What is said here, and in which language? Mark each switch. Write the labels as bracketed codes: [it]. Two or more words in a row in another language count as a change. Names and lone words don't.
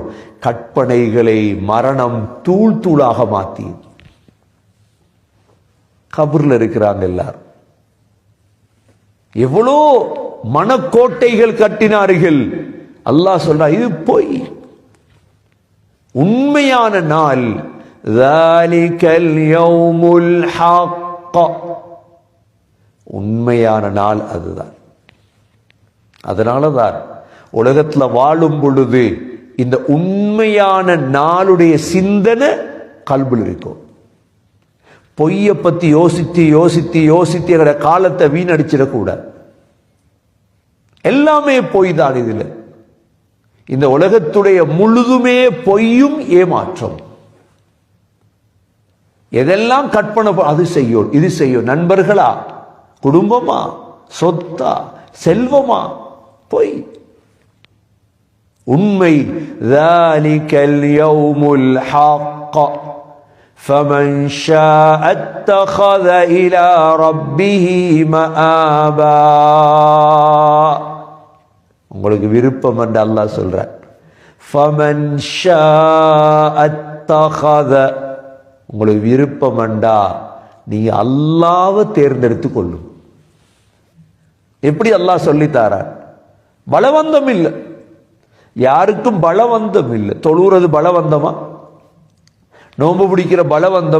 [ta] கற்பனைகளை மரணம் தூள் தூளாக மாத்தி கபர்ல இருக்கிறாங்க எல்லாரும். எவ்வளோ மனக்கோட்டைகள் கட்டினார்கள். அல்லாஹ் சொல்றா, இது பொய். உண்மையான நாள் [ar] ذَلِكَ الْيَوْمُ الْحَقُّ. [ta] உண்மையான நாள் அதுதான். அதனாலதான் உலகத்துல வாழும் பொழுது இந்த உண்மையான நாளுடைய சிந்தனை கல்புல இருக்கும். பொய்ய பத்தி யோசித்து யோசித்து யோசித்து எங்களோட காலத்தை வீணடிச்சிடக்கூடாது. எல்லாமே பொய் தான். இதுல இந்த உலகத்துடைய முழுதுமே பொய்யும் ஏமாற்றம். எதெல்லாம் கற்பனை, அது செய்யும் இது செய்யும். நண்பர்களா, குடும்பமா, சொத்தா, செல்வமா, பொய். [ar] உண்மை ذَلِكَ الْيَوْمُ الْحَقُّ فَمَنْ شَاءَ اتَّخَذَ إِلَى رَبِّهِ مَآبًا. [ta] உங்களுக்கு விருப்பம் என்று அல்லாஹ் சொல்றார். [ar] فَمَنْ شَاءَ اتَّخَذَ. [ta] உங்களுக்கு விருப்பம் என்றா நீ அல்லாஹ்வை தேர்ந்தெடுத்து கொள்ளும். எப்படி அல்லாஹ் சொல்லித்தாரார்? பலவந்தம் இல்லை, யாருக்கும் பலவந்தம் இல்லை. தொழுறது பலவந்தமா? நோன்பு பிடிக்கிற பலவந்தமா?